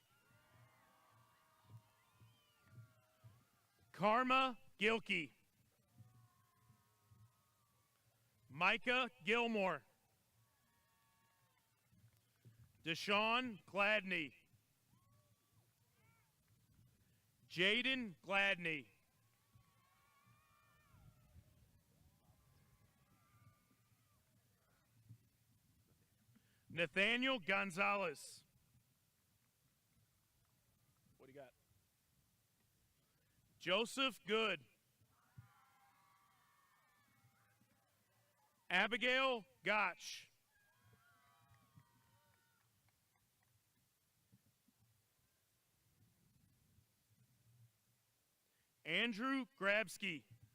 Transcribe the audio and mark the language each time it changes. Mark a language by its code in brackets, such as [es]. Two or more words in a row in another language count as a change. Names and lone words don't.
[en] Karma Gilkey. Micah Gilmore. Deshaun Gladney. Jaden Gladney. Nathaniel Gonzalez. What do you got? Joseph Good. Abigail Gotch. Andrew Grabsky.